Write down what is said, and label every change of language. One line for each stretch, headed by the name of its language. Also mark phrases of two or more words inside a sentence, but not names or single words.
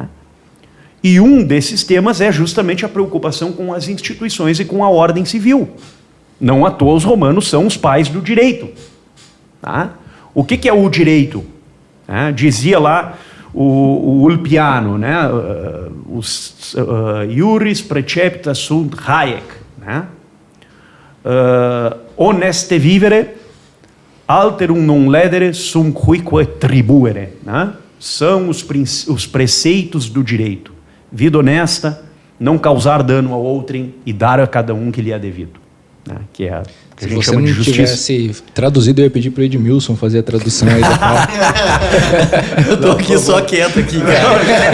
Portuguese: E um desses temas é justamente a preocupação com as instituições e com a ordem civil. Não à toa os romanos são os pais do direito. Tá? O que é o direito? Dizia lá o Ulpiano, né?
Latin: Iuris precepta sunt haec.
Portuguese: Né?
Latin: Honeste vivere, alterum non ledere sum cuique tribuere.
Portuguese: Né? São os preceitos do direito. Vida honesta, não causar dano a outrem e dar a cada um que lhe é devido. Né? Que é que a gente chama de justiça. Se você não tivesse traduzido, eu ia pedir para o Edmilson fazer a tradução aí da pauta. Eu tô aqui só quieto aqui, cara.